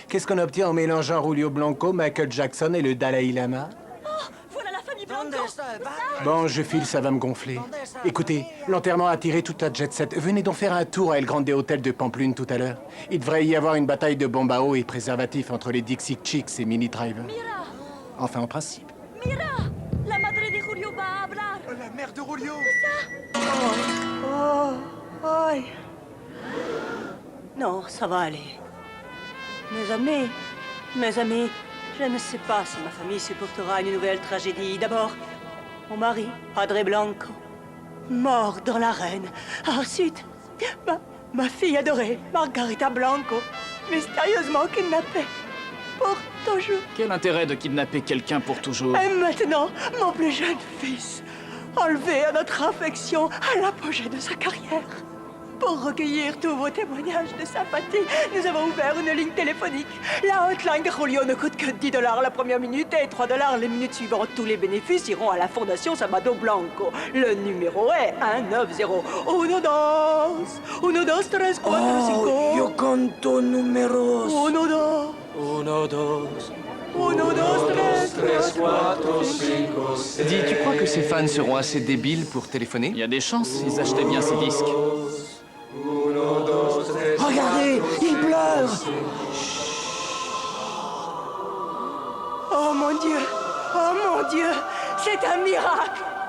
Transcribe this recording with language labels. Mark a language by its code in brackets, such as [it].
[fr] Qu'est-ce qu'on obtient en mélangeant Julio Blanco, Michael Jackson et le Dalai Lama? Voilà la famille Bon, je file, ça va me gonfler. Écoutez, l'enterrement a attiré toute la jet set. Venez donc faire un tour à El Grande Hotel de Pamplune tout à l'heure. Il devrait y avoir une bataille de bombes à eau et préservatifs entre les Dixie Chicks et Mini Driver. Enfin, en principe. [es] Mira, la madre de Julio va a hablar. [fr] La mère de Julio. Oh. Non, ça va aller. Mes amis, je ne sais pas si ma famille supportera une nouvelle tragédie. D'abord, mon mari, Padre Blanco, mort dans l'arène. Ensuite, ma fille adorée, Margarita Blanco, mystérieusement kidnappée. Pour toujours. Quel intérêt de kidnapper quelqu'un pour toujours? Et maintenant, mon plus jeune fils, enlevé à notre affection à l'apogée de sa carrière. Pour recueillir tous vos témoignages de sympathie, nous avons ouvert une ligne téléphonique. La hotline de Julio ne coûte que $10 la première minute et $3 les minutes suivantes. Tous les bénéfices iront à la Fondation Sabado Blanco. Le numéro est 190. [es] Uno, dos, tres, cuatro, cinco. Yo conto números. Uno, dos. Uno, dos. Uno, dos, tres, cuatro, cinco. [fr] Dis, tu crois que ces fans seront assez débiles pour téléphoner? Il y a des chances, ils achetaient bien ces disques. Regardez, il pleure. Oh mon Dieu, c'est un miracle.